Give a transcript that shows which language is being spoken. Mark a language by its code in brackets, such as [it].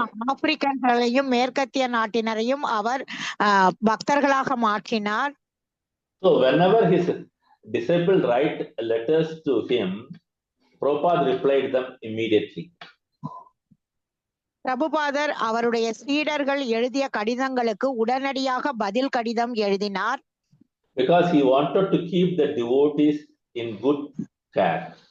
[ta] ஆப்பிரிக்கர்களையும் மேற்கத்திய நாட்டினரையும் அவர் பக்தர்களாக மாற்றினார். [en] So whenever his disciples write letters to him, Prabhupada replied them immediately. [ta] பிரபுபாதர் அவருடைய சீடர்கள் எழுதிய கடிதங்களுக்கு உடனடியாக பதில் கடிதம் எழுதினார். [en] Because he wanted to keep the devotees in good care.